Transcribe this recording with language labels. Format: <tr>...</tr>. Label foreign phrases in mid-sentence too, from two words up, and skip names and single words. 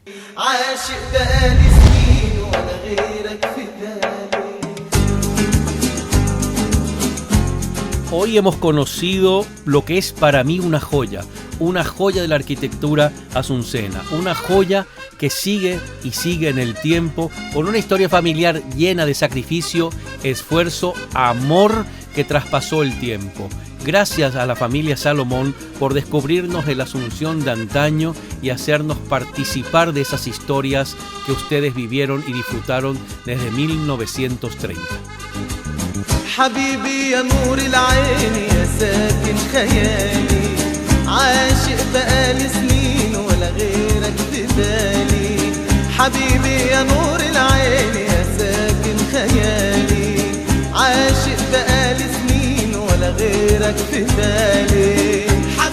<es>Hoy hemos conocido lo que es para mí una joya de la arquitectura asuncena, una joya que sigue y sigue en el tiempo, con una historia familiar llena de sacrificio, esfuerzo, amor que traspasó el tiempo. Gracias a la familia Salomón por descubrirnos el Asunción de antaño y hacernos participar de esas historias que ustedes vivieron y disfrutaron desde 1930.</es> <ar>حبيبي يا نور العين يا ساكن خيالي عاشق بقالي سنين ولا غيرك في بالي حبيبي يا نور العين يا ساكن خيالي عاشق بقالي سنين ولا غيرك في بالي</ar>